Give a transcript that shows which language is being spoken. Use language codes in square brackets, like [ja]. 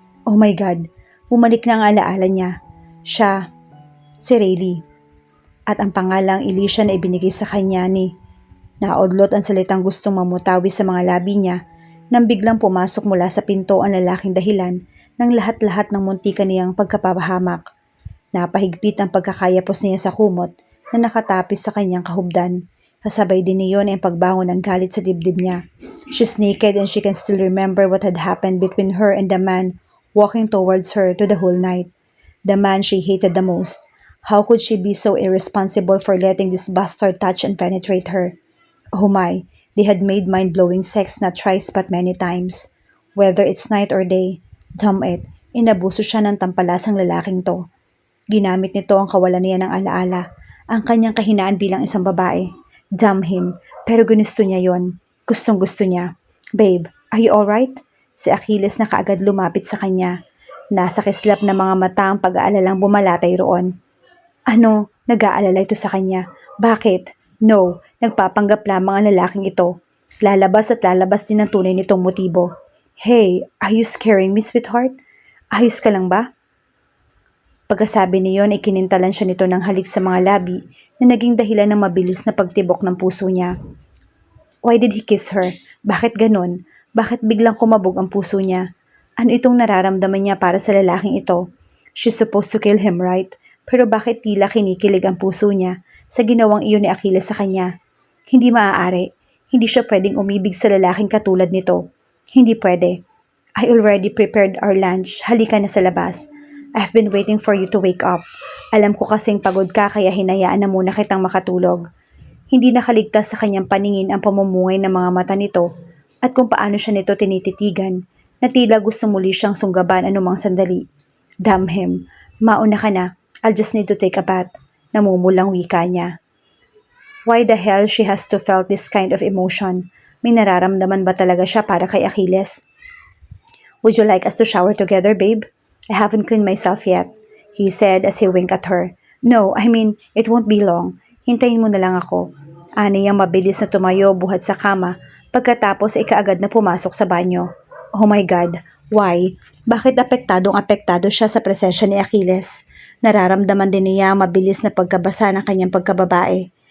[tl] Oh my God, bumalik na ang alaala niya. Siya, si Rayleigh, at ang pangalang Alicia na ibinigay sa kanya ni naodlot ang salitang gustong mamutawi sa mga labi niya nang biglang pumasok mula sa pinto ang lalaking dahilan ng lahat-lahat ng muntikan niyang pagkapahamak. Napahigpit ang pagkakayapos niya sa kumot na nakatapis sa kanyang kahubdan. Kasabay din niyon ay pagbangon ng galit sa dibdib niya. [en] She's naked and she can still remember what had happened between her and the man walking towards her to the whole night. The man she hated the most. How could she be so irresponsible for letting this bastard touch and penetrate her? Oh my, they had made mind-blowing sex not thrice but many times. Whether it's night or day, damn it, [tl] inabuso siya ng tampalasang lalaking to. Ginamit nito ang kawalan niya ng alaala, ang kanyang kahinaan bilang isang babae. [en] Damn him, [tl] pero ginusto niya yon. Gustong gusto niya. [en] "Babe, are you alright?" [tl] Si Achilles na kaagad lumapit sa kanya. Nasa kislap na mga mata ang pag-aalalang bumalatay roon. Ano, nag-aalala ito sa kanya? Bakit? No, nagpapanggap lamang ang lalaking ito. Lalabas at lalabas din ang tunay nitong motibo. [en] "Hey, are you scaring me, sweetheart? [tl] Ayos ka lang ba?" Pagkasabi niyon ay kinintalan siya nito ng halik sa mga labi na naging dahilan ng mabilis na pagtibok ng puso niya. [en] Why did he kiss her? [tl] Bakit ganun? Bakit biglang kumabog ang puso niya? Ano itong nararamdaman niya para sa lalaking ito? [en] She's supposed to kill him, right? [tl] Pero bakit tila kinikilig ang puso niya sa ginawang iyon ni Achilles sa kanya? Hindi maaari. Hindi siya pwedeng umibig sa lalaking katulad nito. Hindi pwede. [en] "I already prepared our lunch. [tl] Halika na sa labas. [en] I've been waiting for you to wake up. [tl] Alam ko kasing pagod ka kaya hinayaan na muna kitang makatulog." Hindi nakaligtas sa kanyang paningin ang pamumungay ng mga mata nito at kung paano siya nito tinititigan na tila gusto muli siyang sunggaban anumang sandali. [en] Damn him. [tl] Mauna ka na. [en] I'll just need to take a bath. [tl] Namumulang wika niya. [en] Why the hell she has to felt this kind of emotion? [tl] May nararamdaman ba talaga siya para kay Achilles? [en] "Would you like us to shower together, babe? I haven't cleaned myself yet," he said as he winked at her. "No, I mean, it won't be long. [tl] Hintayin mo na lang ako." Aniyang mabilis na tumayo buhat sa kama pagkatapos ay kaagad na pumasok sa banyo. [en] Oh my God, why? [tl] Bakit apektado siya sa presensya ni Achilles? Nararamdaman din niya ang mabilis na pagkabasa ng kanyang pagkababae.